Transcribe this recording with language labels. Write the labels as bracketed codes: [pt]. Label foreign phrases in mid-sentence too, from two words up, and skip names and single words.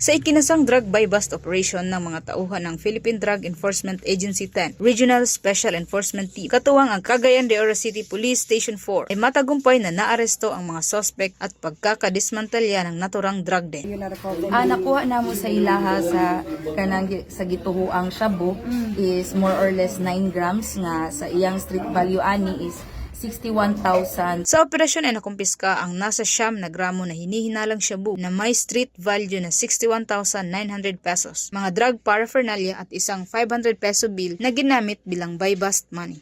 [tl] Sa ikinasang [en] drug buy-bust operation [tl] ng mga tauhan ng Philippine Drug Enforcement Agency 10, Regional Special Enforcement katuwang ang Cagayan de Oro City Police Station 4 ay matagumpay na naaresto ang mga suspect at pagkakadismantalya ng naturang drug den. [ceb] Nakuha na mo sa ilaha sa gituhuang shabu is [en] more or less [ceb] 9 grams nga sa iyang [en] street value [ceb] ani is 61,000. [tl] Sa operasyon ay nakumpiska ang nasa 9 na gramo na hinihinalang shabu na may [en] street value [tl] na 61,900 pesos, mga drug paraphernalia at isang 500 peso bill na ginamit bilang buy-bust money.